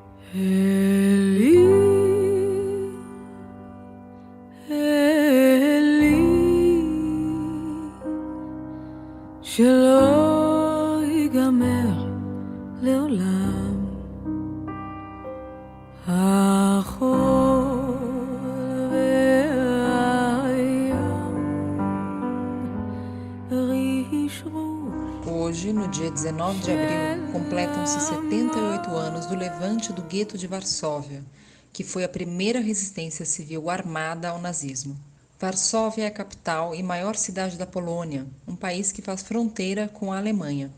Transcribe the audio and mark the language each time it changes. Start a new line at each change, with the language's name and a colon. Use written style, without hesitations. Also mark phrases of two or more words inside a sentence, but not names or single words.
Hebrew: Eli, Eli, שלא ייגמר לעולם החול והים רישרו.
Portuguese: Hoje, no dia 19 de abril, completam-se 78 anos do levante do Gueto de Varsóvia, que foi a primeira resistência civil armada ao nazismo. Varsóvia é a capital e maior cidade da Polônia, um país que faz fronteira com a Alemanha.